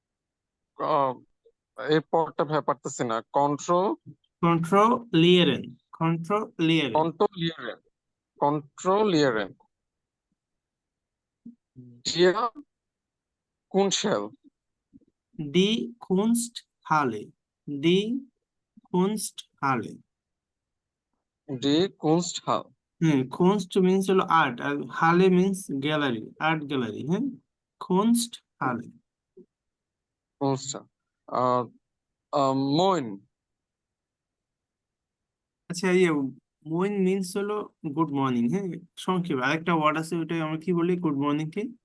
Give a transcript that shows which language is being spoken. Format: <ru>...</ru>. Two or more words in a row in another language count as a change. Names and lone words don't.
<bn>এই পরটা ভাই পারতেছি না, কন্ট্রো,</bn> <de>কন্ট্রোলিয়েরেন, Kontrollieren. Kontrollieren. Kontrollieren. Der Kunsthalle. Die Kunsthalle. Die Kunsthalle. Die Kunsthalle.</de> <bn>Kunst means হলো আর্ট আর হালে মিন্স গ্যালারি,</bn> <en>art gallery.</en> <bn>হ্যাঁ,</bn> <de>Kunst Halle. Kunsthalle. Moin.</de> <bn>আচ্ছা, মর্নিং মিন্স হলো</bn> <en>good morning.</en> <bn>হ্যাঁ, সংক্ষেপে আরেকটা ওয়ার্ড আছে, ওইটা আমরা কি বলি</bn> <en>good morning</en> <bn>কে?</bn>